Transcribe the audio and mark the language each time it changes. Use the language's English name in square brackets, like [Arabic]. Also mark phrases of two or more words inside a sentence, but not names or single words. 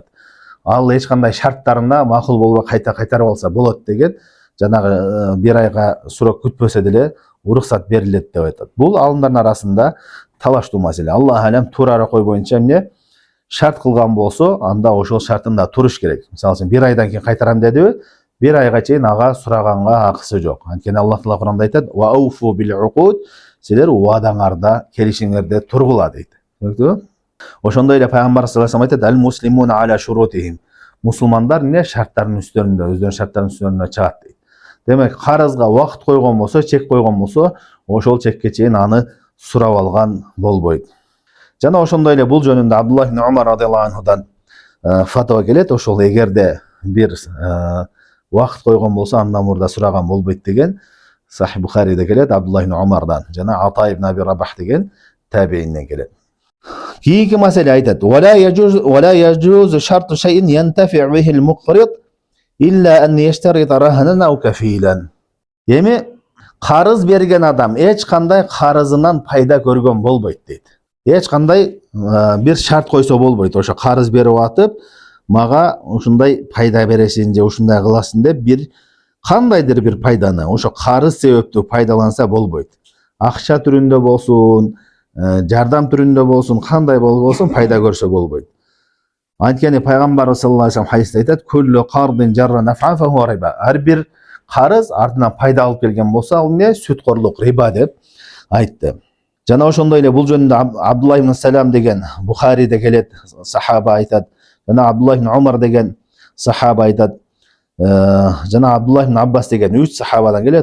[Kyrgyz] Ал эч кандай шарттарына макул болбой кайтарып алса болот деген, жанагы бир айга срок күтпөсө деле уруксат берилет деп айтат. Бул алымдардын арасында талаштуу маселе. [Arabic] الله أعلم, [Kyrgyz] туура ой боюнча эмне? Шарт кылган болсо, анда ошол шартында туруш керек. Мисалы үчүн бир айдан кийин кайтарам дедиби? Бир айга чейин ага сураганга акысы жок. Анткени Аллах Таала Куранда айтат: [Arabic] "وأوفوا بالعقود", [Kyrgyz] силер убадаңарда, келишиңерде тургула дейт. Түшүнүктүбү? Ошондой эле пайгамбар [Arabic] صلى الله عليه [Kyrgyz] айтат: [Arabic] "المسلمون على شروطهم". [Kyrgyz] Мусулмандар эмне? Шарттардын үстүрүндө, өздөрүнүн шарттарынын үстүрүндө чыгат дейт. Демек, карызга убакыт койгон болсо, чек койгон болсо, ошол чекке чейин аны сурап алган болбойт. Жана ошондой эле бул жөнүндө Абдуллах ибн Умар [Arabic] رضي الله عنه [Kyrgyz] фатва келет. Ошол эгерде бир убакыт койгон болсо, андан мурда сураган болбойт деген Сахih Бухариде келет, Абдуллах ибн Умардан, жана Ата ибн Аби Рабах деген табиинден келет. Кийинки маселе айтат: [Arabic] "ولا يجوز شرط شيء ينتفع به المقرض إلا أن يشترط رهنا أو كفيلا." [Kyrgyz] Эми карыз берген адам эч кандай карызынан пайда көргөн болбойт дейт. Эч кандай бир шарт койсо болбойт. Ошо карыз берип атып, мага ушундай пайда бересиң же ушундай кыласың деп бир кандайдыр бир пайданы ошо карыз себептүү пайдаланса болбойт. Акча түрүндө болсун, жардам түрүндө болсун, кандай болбосун пайда көрсө болбойт. Анткени пайгамбар [Arabic] صلى الله عليه وسلم [Kyrgyz] хадисте айтат: [Arabic] "كل قرض جر نفعا فهو ربا." [Kyrgyz] Ар бир карыз артынан пайда алып келген болсо, ал эмне? Сүткорлук, риба деп айтты. Жана ошондой эле бул жөнүндө Абдуллах ибн Салам деген Бухариде келет, сахаба айтат. Жана Абдуллах ибн Умар деген сахаба айтат. Жана Абдуллах ибн Аббас деген 3 сахабадан келет.